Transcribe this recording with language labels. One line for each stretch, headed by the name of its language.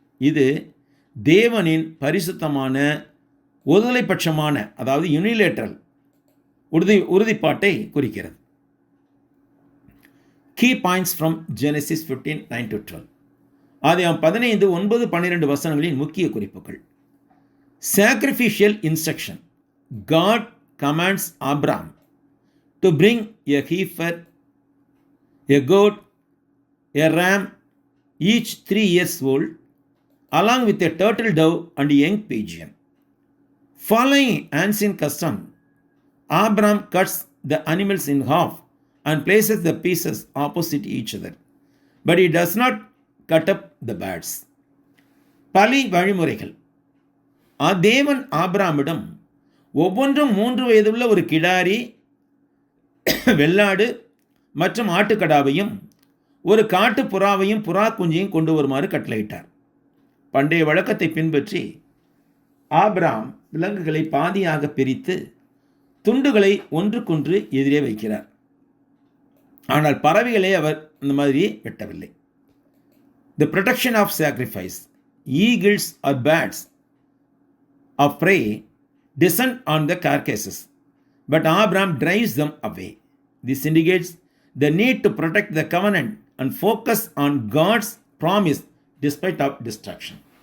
Tamil: இது தேவனின் பரிசுத்தமான ஒருதலைபட்சமான, அதாவது யூனிலேட்டரல் உறுதிப்பாட்டை குறிக்கிறது.
English: key points from Genesis
Tamil: 15:9-12. ஆதியாகமம் 15:9-12 வசனங்களின் முக்கிய குறிப்புகள்.
English: Sacrificial instruction. God commands Abraham to bring a heifer, a goat, a ram, each 3 years old, along with a turtle dove and a young pigeon. Following ancient custom, Abraham cuts the animals in half and places the pieces opposite each other, but he does not cut up the birds.
Tamil: பலி வழிமுறைகள். தேவன் ஆபிரகாமிடம் ஒவ்வொன்றும் 3 வயதுள்ள ஒரு கிடாரி, வெள்ளாடு மற்றும் ஆட்டுக்கடாவையும் ஒரு காட்டு புறாவையும் புறா குஞ்சையும் கொண்டு வருமாறு கட்டளையிட்டார். பண்டைய வழக்கத்தை பின்பற்றி ஆபிரகாம் விலங்குகளை பாதியாக பிரித்து துண்டுகளை ஒன்றுக்கொன்று எதிரே வைக்கிறார். ஆனால் பறவைகளை அவர் இந்த மாதிரி வெட்டவில்லை.
English: The protection of sacrifice. Eagles or bats of prey descend on the carcasses, but Abraham drives them away. This indicates the need to protect the covenant and focus on God's promise despite of destruction.